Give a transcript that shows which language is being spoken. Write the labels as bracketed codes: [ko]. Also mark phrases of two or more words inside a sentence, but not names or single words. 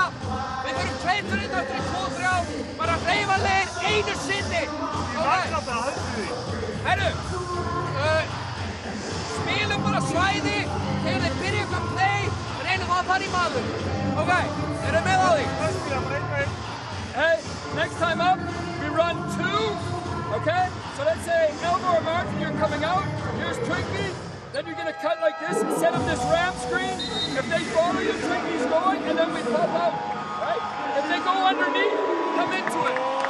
[is] Við þurfum 2-1 eftir 2-3. Bara hreyfanlegir einu sinni. Herru, spilum bara svæði þegar þeir byrja eitthvað play. Reynum að fara í maður. Ok, erum með á því? [en] Hey, next time up, we run 2. Okay, so let's say Elva or Martin, you're coming out, here's Trinky, then you're gonna cut like this and set up this ramp screen. If they follow you, Trinky's going, and then we pop out, right? If they go underneath, come into it.